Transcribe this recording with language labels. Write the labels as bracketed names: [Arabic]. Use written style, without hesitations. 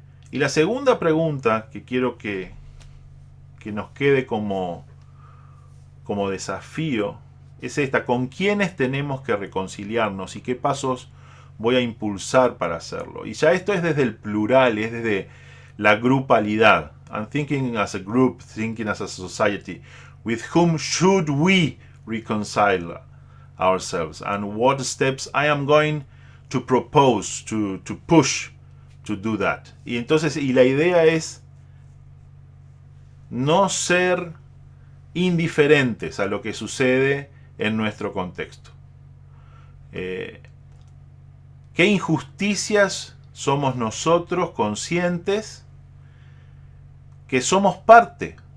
[Spanish] Y la segunda pregunta que quiero que nos quede como desafío es esta: ¿con quiénes tenemos que reconciliarnos y qué pasos voy a impulsar para hacerlo? Y ya esto es desde el plural, es desde la grupalidad. [English] I'm thinking as a group, thinking as a society. With whom should we reconcile ourselves? And what steps I am going to propose, to push to do that. [Spanish] Y entonces, y la idea es no ser indiferentes a lo que sucede en nuestro contexto. ¿Qué injusticias somos nosotros conscientes que somos parte?